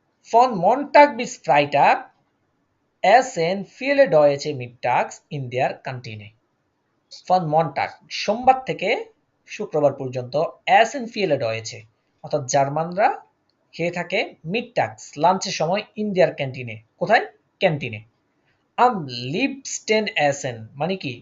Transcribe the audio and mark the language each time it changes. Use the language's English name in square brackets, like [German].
[German] Von Montag bis Freitag essen viele Deutsche mittags in der Kantine. Von Montag [Bangla] সোমবার থেকে শুক্রবার পর্যন্ত [German] essen viele Deutsche [Bangla] অর্থাৎ জার্মানরা খেয়ে থাকে মিডটাগস লাঞ্চের সময় ইন দেয়ার ক্যান্টিনে, কোথায়? ক্যান্টিনে। [German] am liebsten essen [Bangla] মানে কি?